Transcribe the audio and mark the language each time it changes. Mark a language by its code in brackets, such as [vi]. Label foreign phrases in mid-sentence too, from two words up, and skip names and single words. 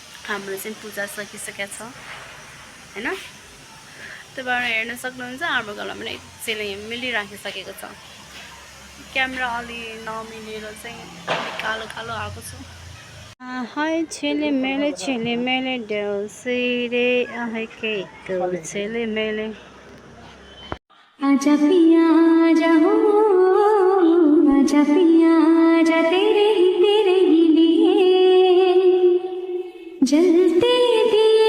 [ne] हाम्रो चाहिँ पूजा सकिसकेको छ हैन। तपाईहरु हेर्न सक्नुहुन्छ हाम्रो घरमा पनि एकचेले मिलिराखिसकेको छ। क्यामेरा अलि नमिलेर चाहिँ कालो कालो आएको छ। हाय छेले मेले देउसी रे आए के छेले मेले। [hi] आजा पिया आजा हो, आजा पिया आजा तेरे ही लिए जलते